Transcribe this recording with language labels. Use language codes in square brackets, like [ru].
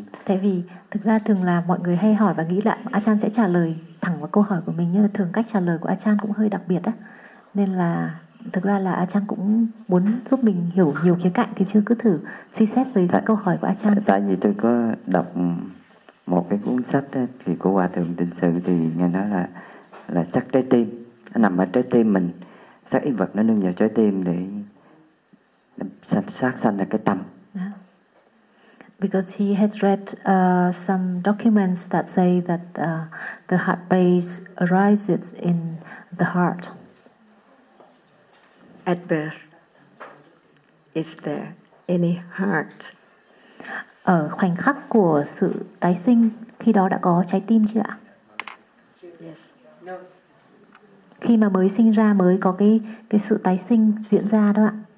[vi] Tại vì thực ra thường là mọi người hay hỏi và nghĩ là Ajahn sẽ trả lời thẳng vào câu hỏi của mình, nhưng mà thường cách trả lời của Ajahn cũng hơi đặc biệt á, nên là thực ra là Ajahn cũng muốn giúp mình hiểu nhiều khía cạnh, thì chưa cứ thử suy xét với câu hỏi của Ajahn. Tại vì tôi có đọc một cái cuốn sách đó, thì của Hòa Thượng Tịnh Sự thì nghe nói là sắc trái tim, nó nằm ở trái tim mình, sắc y vật nó nương vào trái tim để sát sanh ra cái tâm. [en] Because he has read some documents that say that the heart base arises in the heart. At birth, is there any heart? [vi] Ở khoảnh khắc của sự tái sinh, khi đó đã có trái tim chưa ạ? [en] Yes. No. [vi] Khi mà mới sinh ra, mới có cái sự tái sinh diễn ra đó ạ.